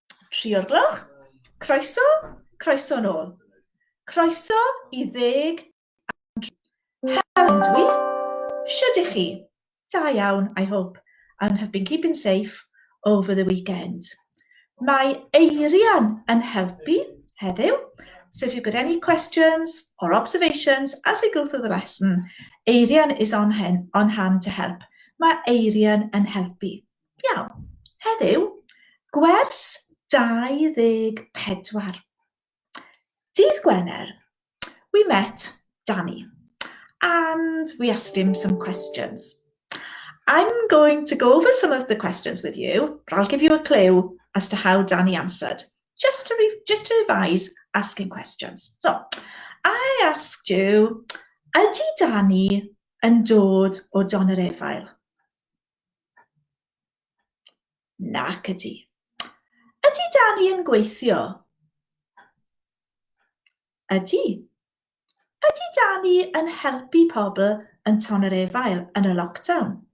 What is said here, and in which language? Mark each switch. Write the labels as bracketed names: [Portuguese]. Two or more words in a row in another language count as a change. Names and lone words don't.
[Welsh] 3 o'r gloch. Croeso, croeso nôl. Croeso I 10. Helo dwi. Shwd I chi? Da iawn, [English] I hope, and have been keeping safe over the weekend. [Welsh] Mae eirian yn helpu heddiw, [English] so if you've got any questions or observations as we go through the lesson, eirian is on hand to help. [Welsh] Mae eirian yn helpu. Iawn, heddiw, gwers 24. Dydd Gwener, [English] we met Danny and we asked him some questions. I'm going to go over some of the questions with you, but I'll give you a clue as to how Danny answered, just to revise asking questions. So, I asked you, [Welsh] ydy Danny yn dod o Llun-Gwener? Nac ydy. Ydy Danny yn gweithio? Ydy. Ydy Danny yn helpu pobl yn Llun-Gwener yn y lockdown?